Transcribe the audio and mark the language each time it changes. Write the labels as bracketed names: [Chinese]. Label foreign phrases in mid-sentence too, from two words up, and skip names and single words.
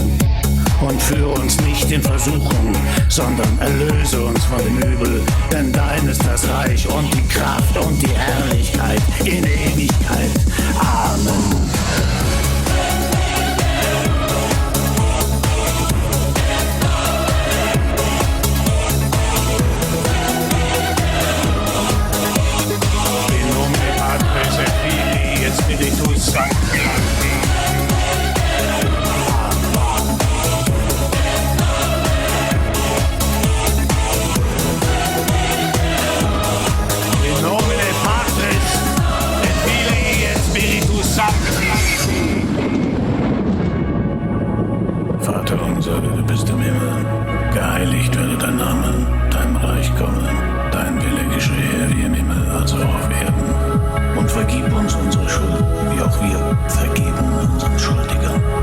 [German] Und führe uns nicht in Versuchung, sondern erlöse uns von dem Übel. Denn dein ist das Reich und die Kraft und die Herrlichkeit in Ewigkeit. Amen. [Latin] Spiritus Sancti. In nomine Patris et Filii et Spiritus Sancti. [German] Vater unser, du bist im Himmel, geheiligt werde dein Name, dein Reich komme, dein Wille geschehe wie im Himmel, also auf Erden. Und vergib uns unsere Schuld, wie auch wir vergeben unseren Schuldigern.